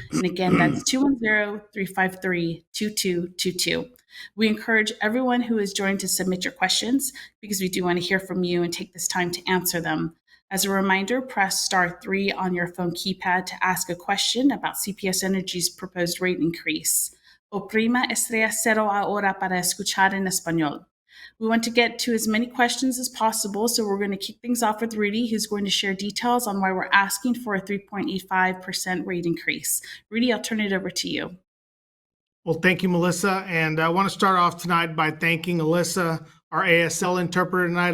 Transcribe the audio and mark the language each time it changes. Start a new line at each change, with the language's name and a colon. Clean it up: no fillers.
English: And again, that's 210-353-2222. We encourage everyone who is joined to submit your questions because we do want to hear from you and take this time to answer them. As a reminder, press *3 on your phone keypad to ask a question about CPS Energy's proposed rate increase.
Spanish: Oprima estrella cero ahora para escuchar en español.
English: We want to get to as many questions as possible, so we're going to kick things off with Rudy, who's going to share details on why we're asking for a 3.85% rate increase. Rudy, I'll turn it over to you. Well, thank you, Melissa. And I want to start off tonight by thanking Alyssa, our ASL interpreter tonight.